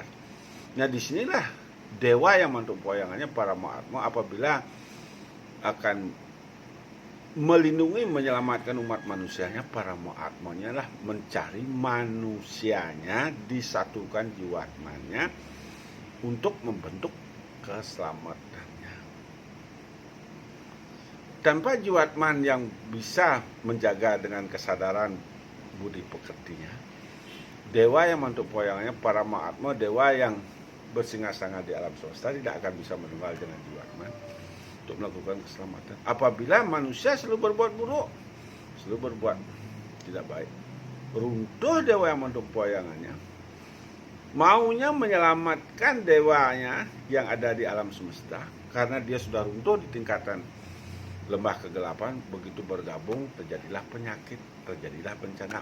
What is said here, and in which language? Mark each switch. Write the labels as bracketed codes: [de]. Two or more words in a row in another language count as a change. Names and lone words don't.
[id] Nah, disinilah dewa yang mantuk mempoyangannya Parama Atma apabila akan melindungi, menyelamatkan umat manusianya, Parama Atmanya lah mencari manusianya, disatukan jiwa Atmannya untuk membentuk keselamatannya. Tanpa jiwatman yang bisa menjaga dengan kesadaran budi pekertinya, dewa yang mantuk poyangannya Parama Atma, dewa yang bersinggah-sanggah di alam semesta, tidak akan bisa menunggal dengan jiwatman untuk melakukan keselamatan. Apabila manusia selalu berbuat buruk, selalu berbuat tidak baik, runtuh dewa yang mantuk poyangannya, maunya menyelamatkan dewanya yang ada di alam semesta, karena dia sudah runtuh di tingkatan lembah kegelapan, begitu bergabung terjadilah penyakit, terjadilah bencana.